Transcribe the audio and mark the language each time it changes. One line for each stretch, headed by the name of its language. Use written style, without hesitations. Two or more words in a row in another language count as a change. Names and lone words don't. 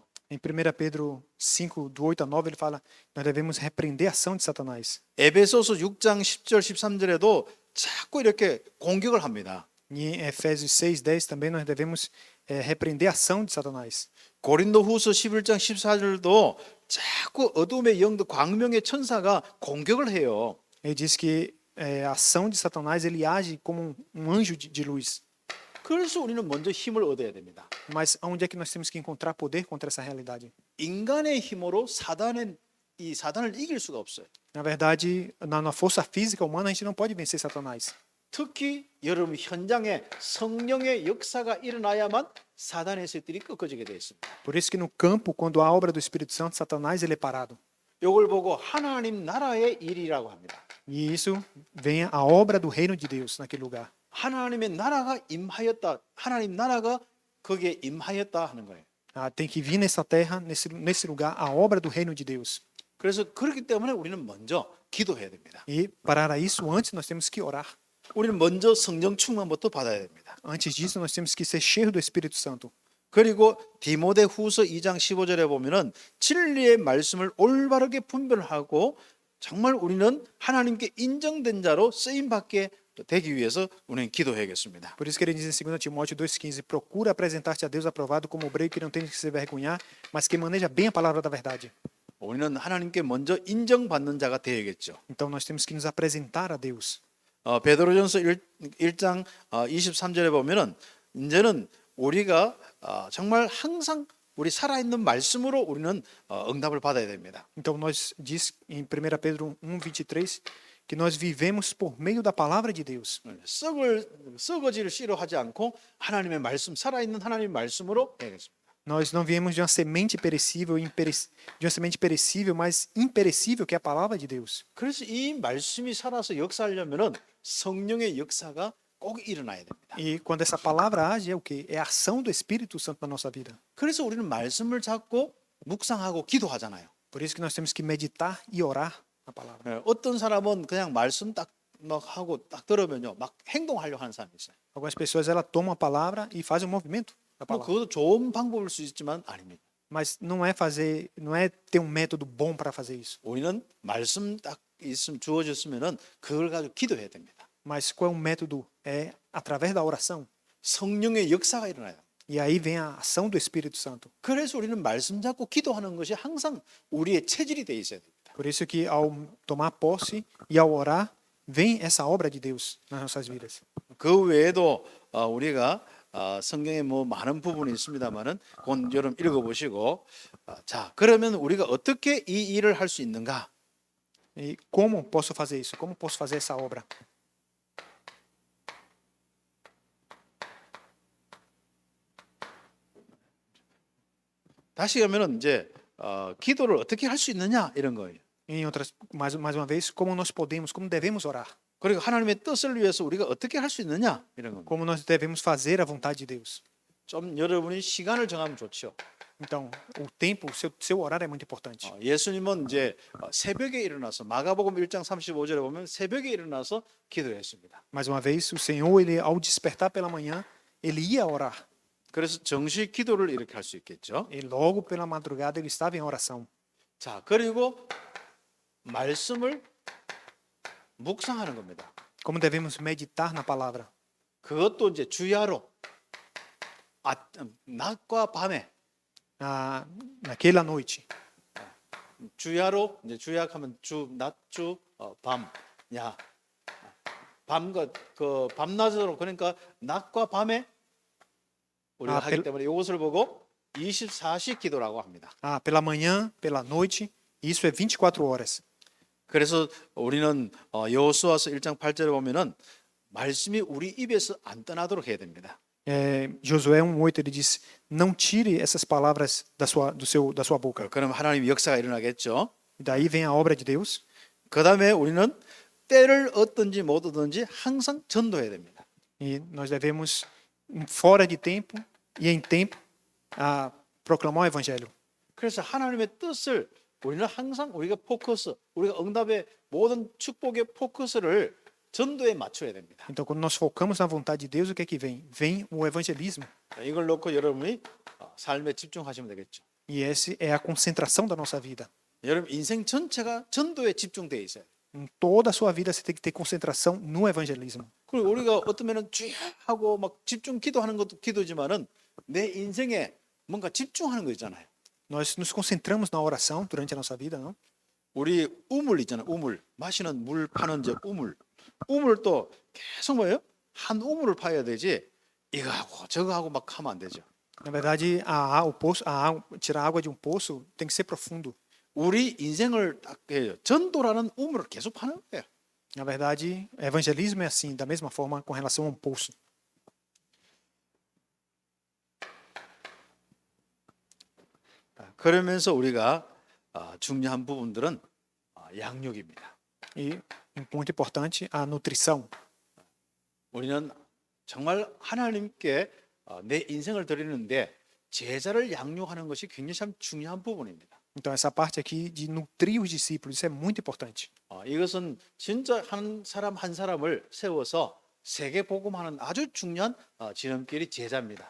Portuguese: Em 1 Pedro 5, do 8 a 9, ele fala: nós devemos repreender a ação de Satanás.
Korean: 에베소서 6장 10절 13절에도 자꾸 이렇게 공격을 합니다.
Portuguese: E em Efésios 6, 10 também nós devemos repreender a ação de Satanás.
Korean: 고린도후서 11장 14절도 자꾸 어둠의 영도 광명의 천사가 공격을 해요.
Portuguese: Ele diz que a ação de Satanás ele age como um anjo de luz.
Korean: 그래서 우리는 먼저 힘을 얻어야 됩니다.
Portuguese: Mas onde é que nós temos que encontrar poder contra essa realidade?
Korean: 인간의 힘으로 사단을 이길 수가 없어요.
Portuguese: Na verdade, na força física humana a gente não pode vencer Satanás.
Korean: 특히 여러분 현장에 성령의 역사가 일어나야만 사단의 세력들이 꺾어지게 되어 있습니다.
Portuguese: Por isso que no campo, quando há a obra do Espírito Santo, Satanás ele é parado.
Korean: 이걸 보고 하나님 나라의 일이라고 합니다.
Portuguese: E isso vem a obra do reino de Deus naquele lugar.
Korean: 하나님의 나라가 임하였다. 하나님 나라가 거기에 임하였다 하는 거예요.
Portuguese: Tem que vir nessa terra, nesse lugar, a obra do reino de Deus.
Korean: 그래서 그렇기 때문에 우리는 먼저 기도해야 됩니다.
Portuguese: E para isso, antes nós temos que orar.
Korean: 우리는 먼저 성령 충만부터 받아야 됩니다.
Portuguese: Antes disso, nós temos que ser cheios do Espírito Santo.
Korean: 그리고 디모데후서 2장 15절에 보면은 진리의 말씀을 올바르게 분별하고 정말 우리는 하나님께 인정된 자로 쓰임 받게 되기 위해서 우리는 기도해야겠습니다.
Portuguese: Por isso que ele diz em 2 Timóteo 2,15: procura apresentar-te a Deus aprovado como obreiro que não tem que se vergonhar, mas que maneja bem a palavra da verdade.
Korean: 우리는 하나님께 먼저 인정받는 자가 되어야겠죠.
Portuguese: Então nós temos que nos apresentar a Deus.
Korean: 베드로전서 1장 23절에 보면은 이제는 우리가 정말 항상 우리 살아있는 말씀으로 우리는 응답을 받아야 됩니다.
Portuguese: Então nós diz em 1 Pedro 1:23 que nós vivemos por meio da palavra de Deus.
Korean: 썩어질 씨로 하지 않고 하나님의 말씀 살아있는 하나님의 말씀으로 해야겠습니다.
Portuguese: Nós não viemos de uma semente perecível, mas imperecível, que é a palavra de Deus.
Korean: 그래서 이 말씀이 살아서 역사하려면은 성령의 역사가 꼭 일어나야 됩니다.
Portuguese: E quando essa palavra age, é o quê? É a ação do Espírito Santo na nossa vida.
Korean: 그래서 우리는 말씀을 잡고 묵상하고 기도하잖아요.
Portuguese: Por isso que nós temos que meditar e orar a palavra.
Korean: 어떤 사람은 그냥 말씀 딱 막 하고 딱 들으면요, 막 행동하려고 하는 사람이 있어요.
Portuguese: Algumas pessoas ela tomam a palavra e fazem um movimento da 뭐 palavra.
Korean: 그것도 좋은 방법일 수 있지만 아닙니다.
Portuguese: Mas não é ter um método bom para fazer isso.
Korean: 우리는 말씀 딱 있으면 주어졌으면은 그걸 가지고 기도해야 됩니다.
Portuguese: Mas qual é o método? É através da oração.
Korean: 성령의 역사가 일어나요.
Portuguese: E aí vem a ação do Espírito Santo.
Korean: 그래서 우리는 말씀 잡고 기도하는 것이 항상 우리의 체질이 돼 있어야 됩니다.
Portuguese: Por isso que ao tomar posse e ao orar, vem essa obra de Deus nas nossas vidas.
Korean: 그 외에도 우리가 성경에 뭐 많은 부분이 있습니다만은 곧 여러분 읽어보시고 자 그러면 우리가 어떻게 이 일을 할 수 있는가?
Portuguese: E como posso fazer isso? Como posso fazer essa obra?
Korean: 다시 가면은 이제 기도를 어떻게 할 수 있느냐 이런 거예요.
Portuguese: Mais uma vez, como nós podemos, como devemos orar?
Korean: 그리고 하나님의 뜻을 위해서 우리가 어떻게 할 수 있느냐 이런 겁니다.
Portuguese: Como nós devemos fazer a vontade de Deus?
Korean: 좀 여러분이 시간을 정하면 좋죠.
Portuguese: Então, o tempo, seu horário é muito importante.
Korean: 예수님은 이제 새벽에 일어나서 마가복음 1장 35절에 보면 새벽에 일어나서 기도했습니다.
Portuguese: Mais uma vez, o Senhor, ele ao despertar pela manhã, ele ia orar.
Korean: 그래서 정시 기도를 이렇게 할 수 있겠죠.
Portuguese: E logo pela madrugada ele estava em oração.
Korean: 자, 그리고 말씀을 묵상하는 겁니다.
Portuguese: Como devemos meditar na palavra?
Korean: 그것도 이제 주야로 낮과 밤에
Portuguese: Naquela noite.
Korean: 주야로 이제 주약하면 주, 낮, 주, 밤, 야, 밤과 그 밤낮으로 그러니까 낮과 밤에 우리가 하기 때문에 이것을 보고 24시 기도라고 합니다.
Portuguese: Pela manhã, pela noite, isso é 24 horas.
Korean: 그래서 우리는 여호수아서 1장 8절에 보면은 말씀이 우리 입에서 안 떠나도록 해야 됩니다.
Portuguese: Josué 1:8 ele diz: não tire essas palavras da sua boca.
Korean: 그럼 하나님의 역사가 일어나겠죠.
Portuguese: E daí vem a obra de Deus.
Korean: 그다음에 우리는 때를 얻든지 못 얻든지 항상 전도해야 됩니다.
Portuguese: E nós devemos, fora de tempo e em tempo, proclamar o evangelho.
Korean: 그래서 하나님의 뜻을 우리는 항상 우리가 응답의 모든 축복의 포커스를 전도에 맞춰야 됩니다.
Portuguese: Então, quando nós focamos na vontade de Deus, o que é que vem? Vem o evangelismo.
Korean: 이걸 놓고 여러분이 삶에 집중하시면 되겠죠.
Portuguese: E essa é a concentração da nossa vida.
Korean: 여러분 인생 전체가 전도에 집중되어 있어요.
Portuguese: Em toda a sua vida você tem que ter concentração no evangelismo.
Korean: 그리고 우리가 어떠면은 쭉 하고 막 집중 기도하는 것도 기도지만은 내 인생에 뭔가 집중하는 거 있잖아요.
Portuguese: Nós nos concentramos na oração durante a nossa vida, não?
Korean: 우리 우물 있잖아요. 우물 마시는 물 파는 저 우물. 우물도 계속 뭐예요? 한 우물을 파야 되지. 이거 하고 저거 하고 막 하면 안 되죠.
Portuguese: Na verdade, tirar água de poço tem que ser profundo.
Korean: 우리 인생을 딱 해요. 전도라는 우물을 계속 파는 거예요.
Portuguese: Na verdade, evangelismo é assim, da mesma forma com relação a poço.
Korean: 그러면서 우리가 중요한 부분들은 양육입니다.
Portuguese: E um ponto importante, a nutrição.
Korean: 우리는 정말 하나님께 내 인생을 드리는데 제자를 양육하는 것이 굉장히 참 중요한 부분입니다.
Portuguese: Então, essa parte aqui de nutrir os discípulos, isso é muito importante.
Korean: 이것은 진짜 한 사람 한 사람을 세워서 세계 복음하는 아주 중요한 지름길이 제자입니다.